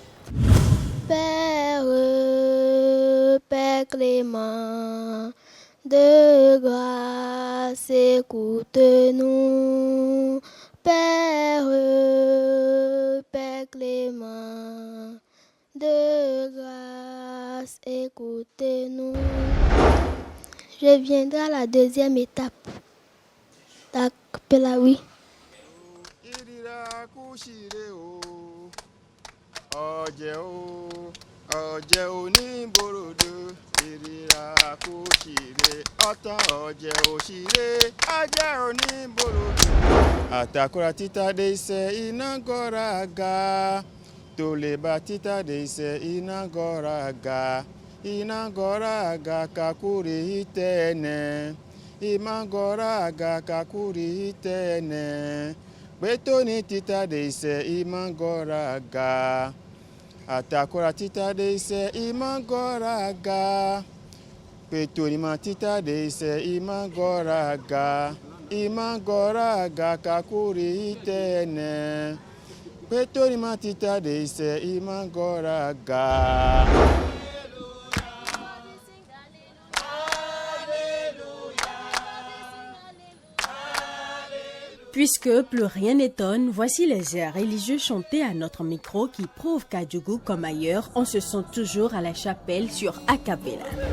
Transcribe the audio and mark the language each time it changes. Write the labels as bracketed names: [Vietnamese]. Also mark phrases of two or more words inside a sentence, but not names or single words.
[French] Père, Père Clément, de grâce, écoute-nous. Père, Père Clément, de grâce, écoute-nous. Je viendrai à la deuxième étape. D'acapella, oui. [Yoruba] Ọjẹ́ oníbòròdó ìrírà kò ṣìrè ọ̀tá ọjẹ́ òṣìrè ọjẹ́ oníbòròdó. Àtàkùrà títà dé iṣẹ́ iná gọ́ra ga tó lè bá títà dé iṣẹ́ iná gọ́ra ga kakúrè ìtẹ́ẹ̀nẹ̀ ìmá gọ́ra ga kakúrè ìtẹ́ẹ̀nẹ̀ pẹ̀tọ́ ní títà dé iṣẹ́ ìmá gọ́ra ga. Atakora tita de ise imagoraga petonima tita de ise imagoraga kakuri itene petonima tita de ise imagoraga. [French] Puisque plus rien n'étonne, voici les airs religieux chantés à notre micro qui prouvent qu'à Djougou comme ailleurs, on se sent toujours à la chapelle sur Acapella.